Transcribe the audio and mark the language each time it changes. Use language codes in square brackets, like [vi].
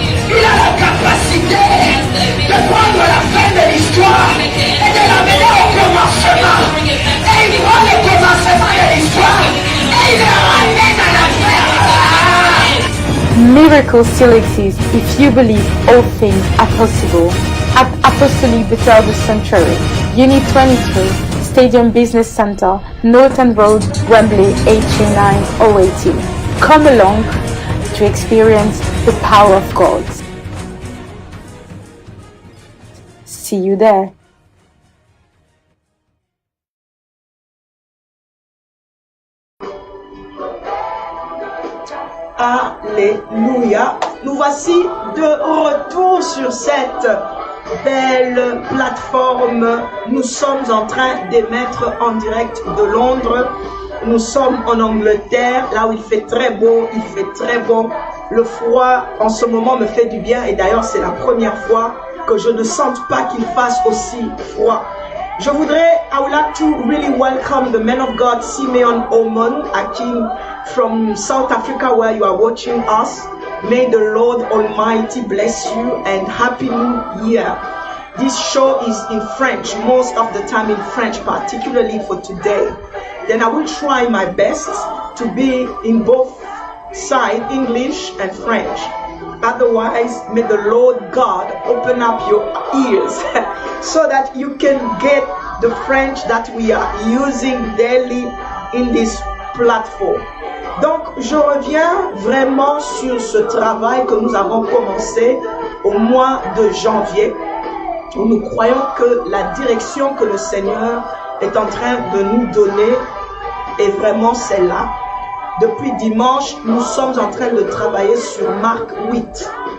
[fr] Il a la capacité de prendre la fin de l'histoire et de l'amener au commencement. Et il prend le commencement de l'histoire et il le ramène à la fin. [en] Miracles still exist if you believe all things are possible. At Apostolic Bethel Sanctuary, Unit 23, Stadium Business Center, Norton Road, Wembley, HA9080. Come along to experience the power of God. See you there. [fr] Alléluia. Nous voici de retour sur cette belle plateforme. Nous sommes en train d'émettre en direct de Londres. Nous sommes en Angleterre, là où il fait très beau, il fait très bon. Le froid en ce moment me fait du bien et d'ailleurs c'est la première fois que je ne sente pas qu'il fasse aussi froid. Je voudrais, [en] I would like to really welcome the man of God, Simeon Omon Akin from South Africa where you are watching us. May the Lord Almighty bless you and Happy New Year. This show is in French, most of the time in French, particularly for today. Then I will try my best to be in both sides, English and French. Otherwise, may the Lord God open up your ears so that you can get the French that we are using daily in this platform. [fr] Donc, je reviens vraiment sur ce travail que nous avons commencé au mois de janvier, où nous croyons que la direction que le Seigneur est en train de nous donner est vraiment celle-là. Depuis dimanche, nous sommes en train de travailler sur Marc 8.